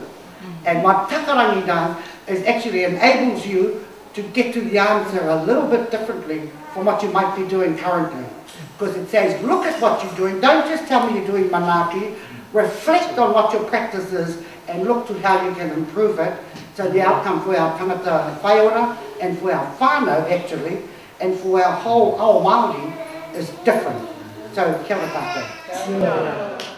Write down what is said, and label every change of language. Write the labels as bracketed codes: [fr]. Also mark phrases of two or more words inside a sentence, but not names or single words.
[en] And what takarangi does is actually enables you to get to the answer a little bit differently from what you might be doing currently. Because it says, look at what you're doing, don't just tell me you're doing manaaki, reflect on what your practice is and look to how you can improve it, so the outcome for our [mi] tangata whaiora [en] and for our whānau actually, and for our whole Māori is different. So, [mi] kia ora tātou.